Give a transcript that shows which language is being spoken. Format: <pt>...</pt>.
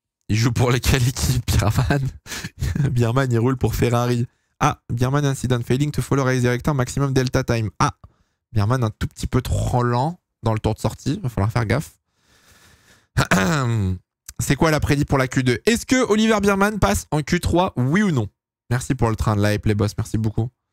<fr>Il joue pour quelle équipe, Bierman? Bierman, il roule pour Ferrari.</fr> <en>Ah, Bierman incident failing to follow race director maximum delta time.</en> <fr>Ah, Bierman un tout petit peu trop lent dans le tour de sortie. Il va falloir faire gaffe. C'est quoi la prédit pour la Q2? Est-ce que Oliver Bierman passe en Q3? Oui ou non? Merci pour le train de live, les boss. Merci beaucoup.</fr>